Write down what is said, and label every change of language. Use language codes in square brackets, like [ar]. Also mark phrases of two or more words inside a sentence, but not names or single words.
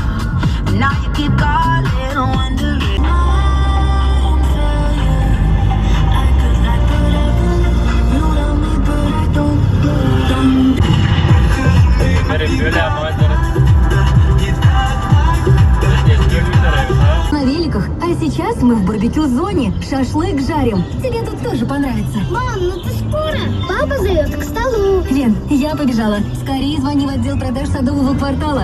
[en] Now you keep calling, wondering. I'm failure. I could not put up. You love me, but I don't. [tr] Böyle yapmaları. [ru] На великах. А сейчас мы в барбекю-зоне. Шашлык жарим. Тебе тут тоже понравится. Мам, ну ты скоро? Папа зовет к столу. Лен, я побежала. Скорее звони в отдел продаж Садового квартала.